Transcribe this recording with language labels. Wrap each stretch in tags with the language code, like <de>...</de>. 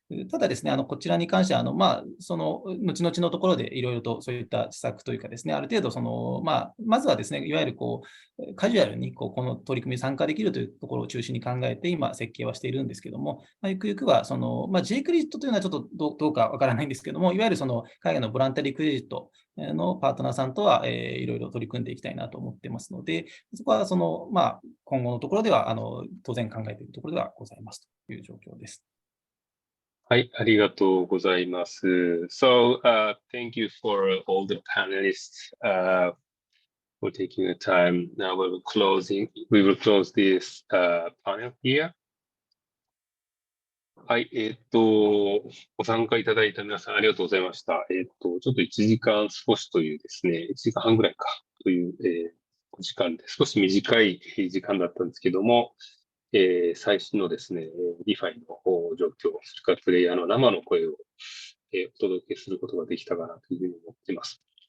<ja>ただですね、こちらに関しては、その後々のところでいろいろとそういった施策というかですね、ある程度まずはですね、いわゆるカジュアルにこの取り組みに参加できるというところを中心に考えて、今、設計はしているんですけども、ゆくゆくはJ クレジットというのはちょっとどうかわからないんですけども、いわゆる海外のボランタリークレジットのパートナーさんとはいろいろ取り組んでいきたいなと思ってますので、そこは今後のところでは当然考えているところではございますという状況です。はい、ありがとうございます。</ja> <en>So, thank you for all the panelists for taking the time. Now we will close this panel here.</en> <ja>はい、ご参加いただいた皆さんありがとうございました。ちょっと1時間少しというですね、1時間半ぐらいかという、お時間で少し短い時間だったんですけども、最新のですね、ReFiの状況、それからプレイヤーの生の声を、お届けすることができたかなというふうに思っています。</ja>